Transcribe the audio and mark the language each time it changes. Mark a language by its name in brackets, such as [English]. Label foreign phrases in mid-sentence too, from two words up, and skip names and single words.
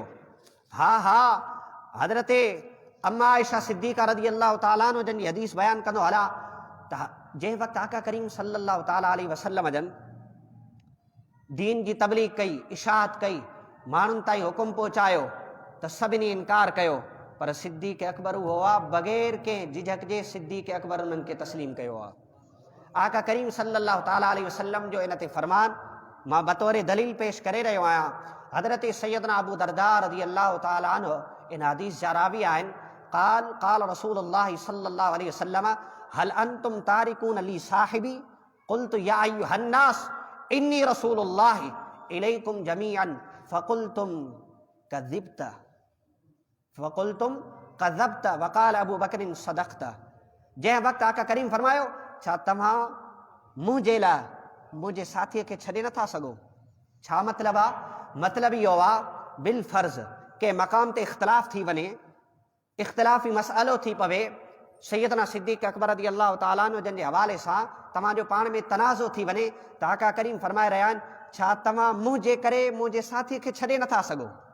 [Sindhi] हा हा हज़रत अम्मा आयशा सिद्दीक़ा [Arabic] رضي الله تعالى عنه [Sindhi] जन जी हदीस बयानु कंदो हलां त जंहिं वक़्तु आका करीम [Arabic] صلى الله تعالى عليه وسلم [Sindhi] जन दीन जी तबलीग कई, इशाअत कई, माण्हुनि ताईं हुकुम पहुचायो त सभिनी इनकार कयो, पर सिद्दीक़ अकबर उहो आहे बग़ैर कंहिं झिझक जे सिद्दीक़ अकबर उन्हनि खे तस्लीम कयो आहे। आका करीम [Arabic] صلى الله تعالى عليه وسلم [Sindhi] जो इन ते फरमान मां बतौर दलील पेश करे रहियो आहियां। हज़रत सैयदना अबू दरदा [Arabic] رضي الله تعالى عنه [Sindhi] इन हदीस जा रावी आहिनि। [Arabic] قال قال رسول الله صلى الله عليه وسلم هل أنتم تاركون لي صاحبي قلت يا أيها الناس إني رسول الله إليكم جميعا فقلتم كذبت وقال أبو بكر صدقت. [Sindhi] जंहिं वक़्तु आका करीम फरमायो छा तव्हां मुंहिंजे लाइ मुंहिंजे साथीअ खे छॾे नथा सघो। छा मतिलबु आहे? मतिलबु इहो आहे [Arabic] بالفرض [Sindhi] के मक़ाम ते इख़्तिलाफ़ थी वञे, इख़्तिलाफ़ी मसइलो थी पवे, सैयदना सिद्दीक़ अकबर [Arabic] رضي الله تعالى عنه [Sindhi] जन जे हवाले सां तव्हांजो पाण में तनाज़ो थी वञे त आका करीम फरमाए रहिया आहिनि छा तव्हां मुंहिंजे करे मुंहिंजे साथीअ खे छॾे नथा सघो।